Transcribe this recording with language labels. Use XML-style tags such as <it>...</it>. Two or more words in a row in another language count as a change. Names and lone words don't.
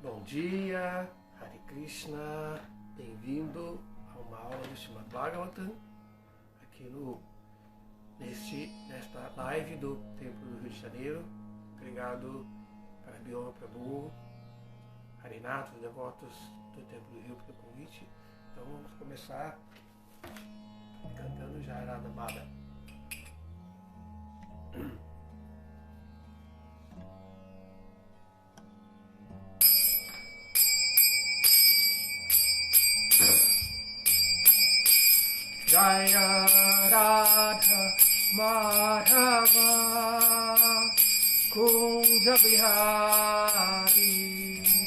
<sa>dia, हरे कृष्ण,</sa> <pt>bem-vindo a uma aula do Srimad Bhagavatam, aqui nesta live do Templo do Rio de Janeiro. Obrigado para Bioma Prabhu, Harinath, os devotos do Templo do Rio pelo convite. Então vamos começar cantando</pt> <sa>जयराध बद. जय राधा माधव कुञ्ज बिहारी,</sa>